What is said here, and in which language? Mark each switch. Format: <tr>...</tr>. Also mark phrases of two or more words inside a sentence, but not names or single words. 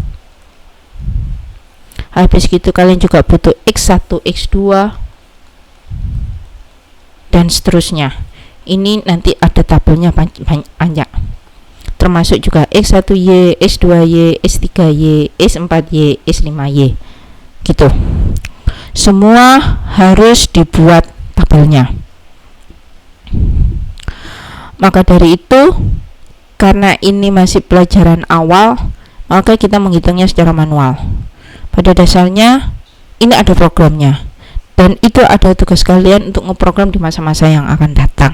<id>Habis gitu kalian juga butuh X1, X2, dan seterusnya. Ini nanti ada tabelnya banyak, termasuk juga X1Y, X2Y, X3Y, X4Y, X5Y gitu. Semua harus dibuat tabelnya. Maka dari itu, karena ini masih pelajaran awal, maka kita menghitungnya secara manual. Pada dasarnya ini ada programnya, dan itu ada tugas kalian untuk ngeprogram di masa-masa yang akan datang.</id>